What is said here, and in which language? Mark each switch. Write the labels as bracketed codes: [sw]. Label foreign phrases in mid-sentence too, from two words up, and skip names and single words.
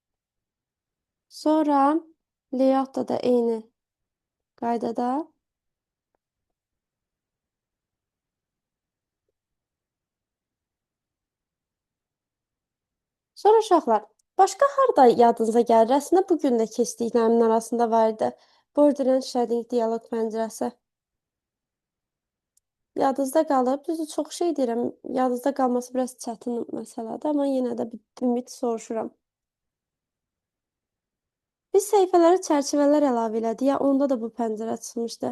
[az] Sonra layout'da da eyni qaydada. Sonra uşaqlar, başqa harda yadınıza gəlir? Əslində bugün də keçdiklərimin arasında var idi. [en] Border and shading [az] dialoq pəncərəsi. Yadınızda qalıb. Düzdür, çox şey deyirəm. Yadınızda qalması biraz çətin məsələdir, amma yenə də bir ümid soruşuram. Biz səhifələrə çərçivələr əlavə elədik, ya onda da bu pəncərə açılmışdı.